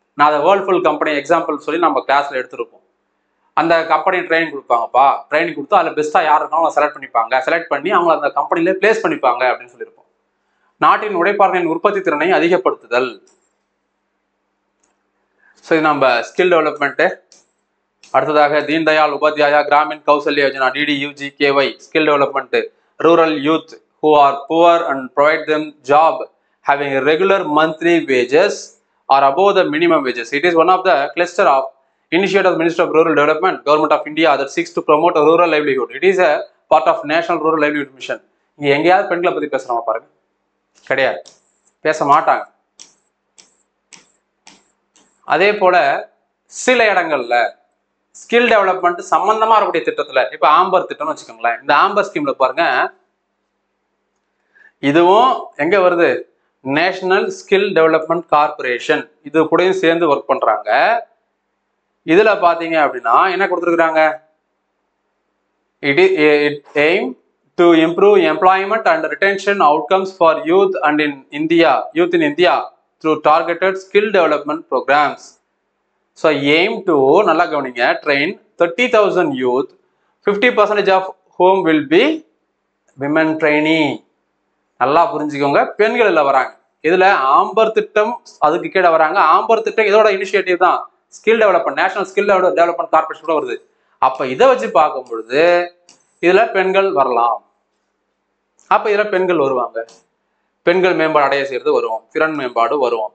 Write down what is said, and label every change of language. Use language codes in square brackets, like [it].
[ta] நான் அதை Whirlpool company example சொல்லி நம்ம கிளாஸ்ல எடுத்திருப்போம். அந்த கம்பெனி ட்ரைனிங் கொடுப்பாங்கப்பா, ட்ரைனிங் கொடுத்து அதில் பெஸ்ட்டாக யார் இருக்காலும் செலக்ட் பண்ணிப்பாங்க, செலக்ட் பண்ணி அவங்களை அந்த கம்பெனிலே பிளேஸ் பண்ணிப்பாங்க அப்படின்னு சொல்லியிருப்போம். நாட்டின் உழைப்பாளர்களின் உற்பத்தி திறனை அதிகப்படுத்துதல். ஸோ இது நம்ம ஸ்கில் டெவலப்மெண்ட்டு. அடுத்ததாக [en] Deen Dayal Upadhyaya Grameen Kaushalya Yojana DDUGKY skill development, rural youth who are poor and provide them job having regular monthly wages or above the minimum wages. It is one of the cluster of initiative of the Ministry of Rural Development, Government of India, that seeks to promote a rural livelihood. It is a part of National Rural Livelihood Mission. [ta] இங்க எங்கேயாவது பெண்களை பத்தி பேசுறோமா பாருங்க, கிடையாது, பேச மாட்டாங்க. அதே போல சில இடங்கள்ல ஸ்கில் டெவலப்மெண்ட் சம்பந்தமா இருக்கக்கூடிய திட்டத்துல, இப்ப ஆம்பர் திட்டம்னு வச்சுக்கோங்களேன். இந்த ஆம்பர் ஸ்கீம்ல பாருங்க, இதுவும் எங்க வருது, நேஷனல் ஸ்கில் டெவலப்மெண்ட் கார்பரேஷன், இது கூடயும் சேர்ந்து ஒர்க் பண்றாங்க. இதுல பாத்தீங்க அப்படின்னா என்ன கொடுத்துருக்காங்க, [en] it aim to improve employment and retention outcomes for youth in India through targeted skill development programs. So aim to, [ta] நல்லா கவனிங்க, [en] train 30,000 youth, 50% of whom will be women trainee. [ta] நல்லா புரிஞ்சுக்கோங்க, பெண்கள் இல்ல வராங்க. இதுல ஆம்பர் திட்டம் அதுக்கு கீழே வராங்க. ஆம்பர் திட்டம் இதோட இனிஷியேட்டிவ் தான், skill development, national skill development corporation கூட வருது. அப்ப இதை வச்சு பார்க்கும் பொழுது இதுல பெண்கள் வரலாம். அப்ப இதுல பெண்கள் வருவாங்க, பெண்கள் மேம்பாடு அடைய செய்யறது வரும், திறன் மேம்பாடு வரும்.